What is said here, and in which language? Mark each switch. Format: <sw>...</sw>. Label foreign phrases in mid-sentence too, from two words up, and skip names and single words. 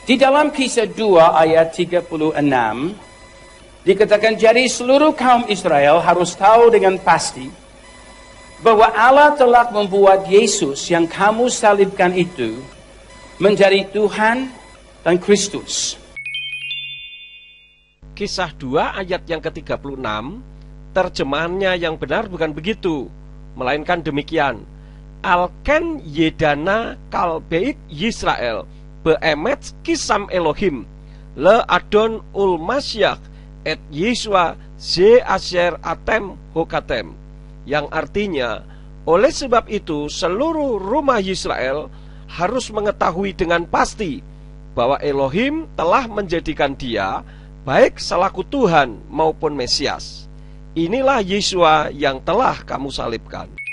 <id>Di dalam Kisah 2 ayat 36 dikatakan, jadi seluruh kaum Israel harus tahu dengan pasti bahwa Allah telah membuat Yesus yang kamu salibkan itu menjadi Tuhan dan Kristus. Kisah 2 ayat yang ke-36, terjemahannya yang benar bukan begitu, melainkan demikian.</id> <he>לכן ידעו כל בית ישראל באמת כי שם אלהים ל אדון ול משיח את ישוע זה אשר אתם הוקעתם,</he> <id>yang artinya, oleh sebab itu seluruh rumah Yisrael harus mengetahui dengan pasti bahwa Elohim telah menjadikan dia baik selaku Tuhan maupun Mesias. Inilah Yesua yang telah kamu salibkan.</id>